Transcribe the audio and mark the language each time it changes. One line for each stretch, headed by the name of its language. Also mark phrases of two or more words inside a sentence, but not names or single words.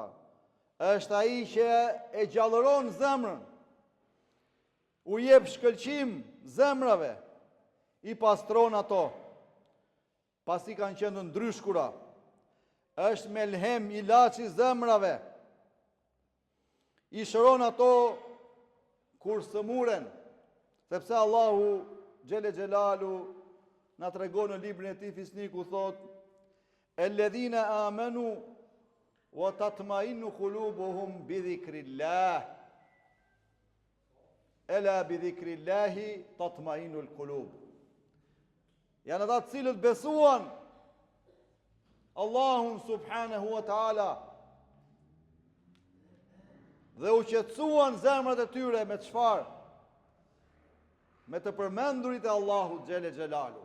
Albanian: Është ai që e gjallëron zemrën, u jep shkëlqim zemrave, i pastron ato, pasi kanë qenë ndryshkura. Është melhem, ilaç i zemrave, i shëron ato kur sëmuren, sepse Allahu
Arabic: جل جلاله
Albanian: na tregon në librin e tij Fisniku, thot:
Arabic: "الذين آمنوا وتطمئن قلوبهم بذكر الله." ألا بذكر الله تطمئن القلوب.
Albanian: Janë ata të cilët besuan Allahun
Arabic: سبحانه وتعالى
Albanian: dhe u qetësuan zemrat e tyre me çfarë? Me të përmendurit e Allahut
Arabic: جل جلاله.